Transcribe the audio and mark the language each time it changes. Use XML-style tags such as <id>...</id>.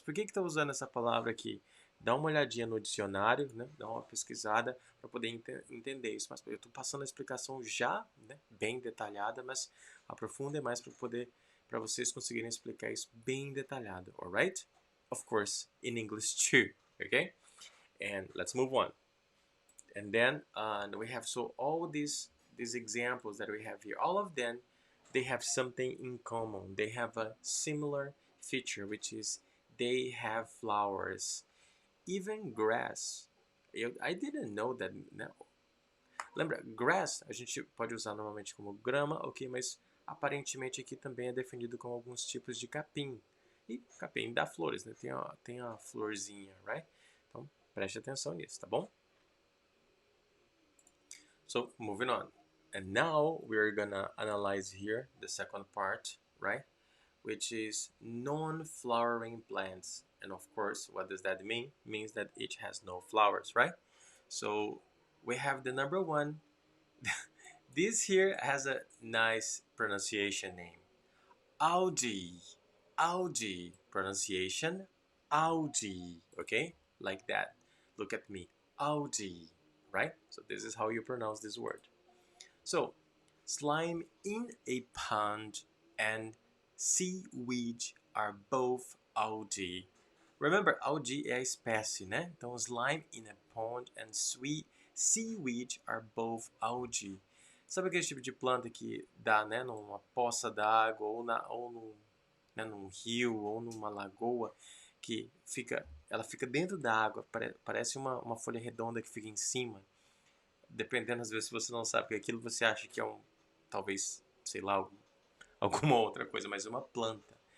<pt>Por que está usando essa palavra aqui? Dá uma olhadinha no dicionário, né? Dá uma pesquisada para poder entender isso. Mas eu estou passando a explicação já, né? Bem detalhada, mas aprofundem mais para vocês conseguirem explicar isso bem detalhado, alright?</pt> <en>Of course, in English too, okay? And let's move on. And then we have all these examples that we have here. All of them, they have something in common. They have a similar feature, which is they have flowers. Even grass. I didn't know that. Né?</en> <pt>Lembra, grass a gente pode usar normalmente como grama, ok, mas aparentemente aqui também é definido como alguns tipos de capim. E capim dá flores, né? Tem a florzinha, right? Então preste atenção nisso, tá bom?</pt> <en>So moving on. And now we're gonna analyze here the second part, right? Which is non-flowering plants. And of course, what does that mean? It means that it has no flowers, right? So we have the number one. This here has a nice pronunciation name. Algae. Algae. Pronunciation. Algae. Okay? Like that. Look at me. Algae. Right? So this is how you pronounce this word. So, slime in a pond and seaweed are both algae.</en> <pt>Remember, algae é a espécie, né?</pt> <en>Então, slime in a pond and seaweed are both algae.</en> <pt>Sabe aquele tipo de planta que dá, né, numa poça d'água ou num rio ou numa lagoa que ela fica dentro da água, parece uma folha redonda que fica em cima. Dependendo, às vezes, se você não sabe que aquilo, você acha que é talvez, sei lá, alguma outra coisa, mas é uma planta.</pt>